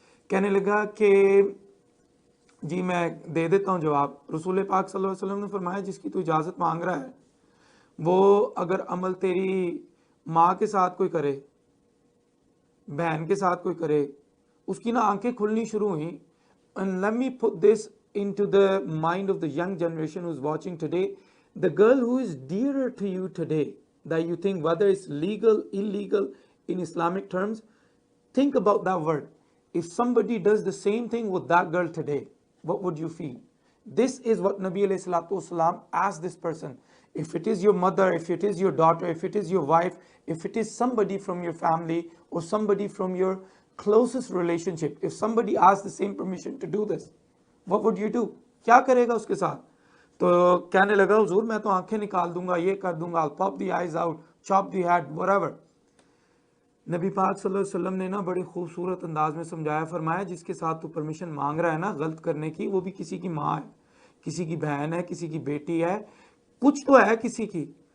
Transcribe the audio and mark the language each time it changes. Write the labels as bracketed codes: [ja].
[hi] कहने लगा कि जी मैं दे देता हूँ जवाब। रसूल पाक सल्लल्लाहु अलैहि वसल्लम ने फरमाया जिसकी तू इजाज़त मांग रहा है वो अगर अमल तेरी माँ के साथ कोई करे, बहन के साथ कोई करे, उसकी ना आंखें खुलनी शुरू हुई। [en] And let me put this into the mind of the young generation who's watching today. The girl who is dearer to you today, that you think whether it's legal, illegal in Islamic terms, think about that word. If somebody does the same thing with that girl today, what would you feel? This is what Nabi alayhi salatu wasalam asked this person. If it is your mother, if it is your daughter, if it is your wife, if it is somebody from your family or somebody from your closest relationship, if somebody asks the same permission to do this, what would you do? [hi] क्या करेगा उसके साथ? तो कहने लगा हुजूर मैं तो आंखें निकाल दूंगा, ये कर दूंगा, [en] I'll pop the eyes out, chop the head, whatever. [hi] नबी पाक सल्लल्लाहु अलैहि वसल्लम ने ना बड़े खूबसूरत अंदाज में समझाया, फरमाया जिसके साथ तू परमिशन मांग रहा है ना गलत करने की, वो भी किसी की माँ है, किसी की बहन है, किसी की बेटी है, कुछ तो है किसी की।